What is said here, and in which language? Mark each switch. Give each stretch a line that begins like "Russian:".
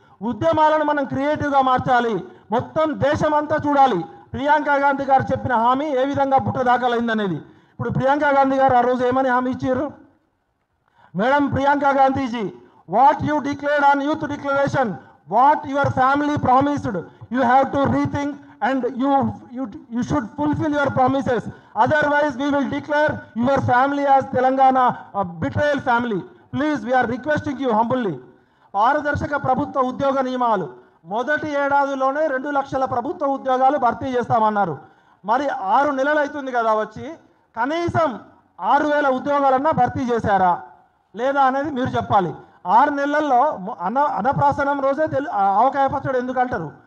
Telugu: ఉద్యమాలను మనం క్రియేటివ్గా మార్చాలి, మొత్తం దేశమంతా చూడాలి ప్రియాంక గాంధీ గారు చెప్పిన హామీ ఏ విధంగా బుట్ట దాఖలైందనేది. ఇప్పుడు ప్రియాంక గాంధీ గారు ఆ రోజు ఏమని హామీ ఇచ్చారు?
English: Madam Priyanka Gandhiji, what you declared on youth declaration, what your family promised, you have to rethink and you should fulfill your promises. Otherwise, we will declare your family as Telangana betrayal family. Please, we are requesting you humbly.
Telugu: పారదర్శక ప్రభుత్వ ఉద్యోగ నియమాలు మొదటి ఏడాదిలోనే 2 లక్షల ప్రభుత్వ ఉద్యోగాలు భర్తీ చేస్తామన్నారు. మరి 6 నెలలు అవుతుంది కదా వచ్చి, కనీసం 6,000 ఉద్యోగాలన్నా భర్తీ చేశారా లేదా అనేది మీరు చెప్పాలి. 6 నెలల్లో అన్నప్రాసనం రోజే ఆవకాయ పచ్చడి ఎందుకు అంటారు?